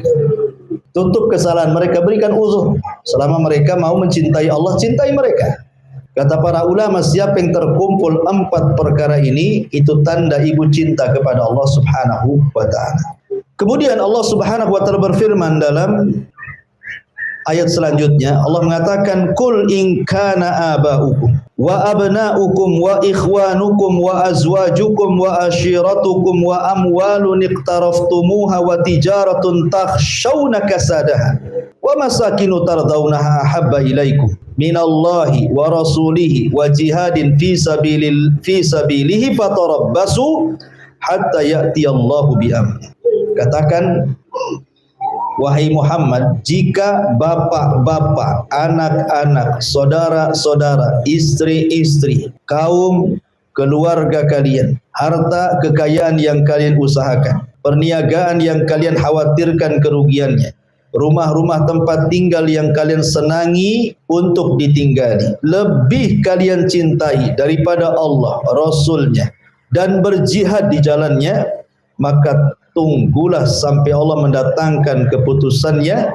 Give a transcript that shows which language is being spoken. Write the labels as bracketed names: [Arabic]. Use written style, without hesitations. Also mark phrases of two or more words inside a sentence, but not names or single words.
[Indonesian] Tutup kesalahan mereka, berikan uzur. Selama mereka mau mencintai Allah, cintai mereka. Kata para ulama, siapa yang terkumpul 4 perkara ini, itu tanda ibu cinta kepada Allah [Arabic] سبحانه وتعالى. [Indonesian] Kemudian Allah [Arabic] سبحانه وتعالى [Indonesian] berfirman dalam ayat selanjutnya, Allah mengatakan, [Arabic] قل إن كان آباؤكم وأبناؤكم وإخوانكم وأزواجكم وعشيرتكم وأموال اقترفتموها وتجارة تخشون كسادها ومساكن ترضونها أحب إليكم من الله ورسوله وجهاد في سبيله فتربصوا حتى يأتي الله بأمره. [Indonesian] Katakan, wahai Muhammad, jika bapak-bapak, anak-anak, saudara-saudara, istri-istri, kaum keluarga kalian, harta kekayaan yang kalian usahakan, perniagaan yang kalian khawatirkan kerugiannya, rumah-rumah tempat tinggal yang kalian senangi untuk ditinggali, lebih kalian cintai daripada Allah, Rasulnya, dan berjihad di jalannya, maka tunggulah sampai Allah mendatangkan keputusannya.